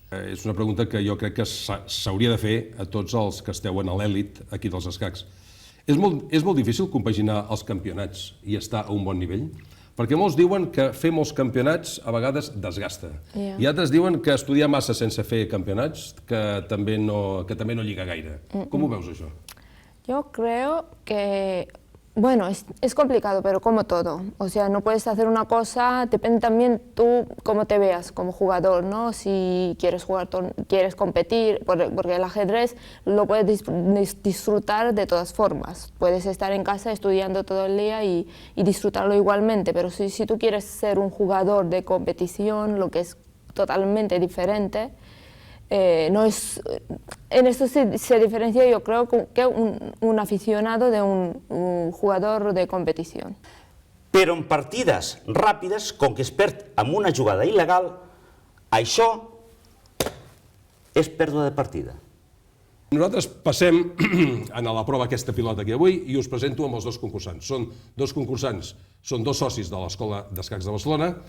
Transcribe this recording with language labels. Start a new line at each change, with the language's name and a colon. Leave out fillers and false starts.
Catalan: És una pregunta que jo crec que s'hauria de fer a tots els que esteu en l'èlit aquí dels escacs. És molt difícil compaginar els campionats i estar a un bon nivell? Perquè molts diuen que fer molts campionats a vegades desgasta. I altres diuen que estudiar massa sense fer campionats que també no lliga gaire. Com ho veus, això?
Spanish: Yo creo que, bueno, es complicado, pero como todo. O sea, no puedes hacer una cosa, depende también tú cómo te veas como jugador, ¿no? Si quieres jugar, quieres competir, porque el ajedrez lo puedes disfrutar de todas formas. Puedes estar en casa estudiando todo el día y disfrutarlo igualmente, pero si tú quieres ser un jugador de competición, lo que es totalmente diferente, no es, en esto se diferencia, yo creo, que un aficionado de un jugador de competició.
Catalan: Però en partides ràpides, com que es perd amb una jugada il·legal, això és pèrdua de partida. Nosaltres passem a la prova aquesta pilota aquí avui i us presento amb els dos concursants. Són dos concursants, són dos socis de l'Escola d'Escacs de Barcelona.